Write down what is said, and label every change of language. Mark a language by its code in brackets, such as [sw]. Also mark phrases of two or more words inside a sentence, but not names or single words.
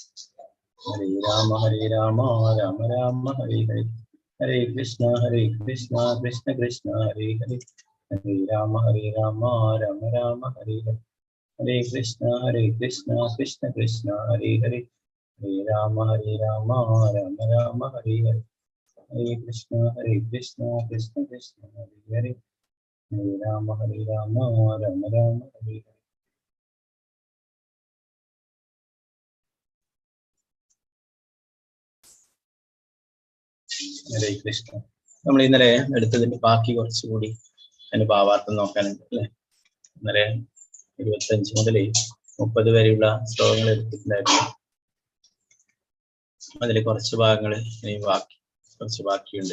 [sa] हरे राम राम राम हरे हरे हरे कृष्ण कृष्ण कृष्ण हरे हरे हरे राम राम राम हरे हरे हरे कृष्ण कृष्ण कृष्ण हरे हरे हरे राम राम राम हरे हरे हरे कृष्ण कृष्ण कृष्ण हरे हरे हरे राम राम राम हरे हरे हरे कृष्ण कृष्ण कृष्ण हरे हरे हरे राम राम राम हरे हरे. ഹരേ കൃഷ്ണ. [ml] നമ്മൾ ഇന്നലെ എടുത്തതിന്റെ ബാക്കി കുറച്ചുകൂടി അതിന്റെ ഭാവാർത്ഥം നോക്കാനുണ്ട് അല്ലെ. ഇന്നലെ 25 മുതൽ 30 വരെയുള്ള ശ്ലോകങ്ങൾ എടുത്തിട്ടുണ്ടായിരുന്നു. അതിൽ കുറച്ച് ഭാഗങ്ങൾ കുറച്ച് ബാക്കിയുണ്ട്.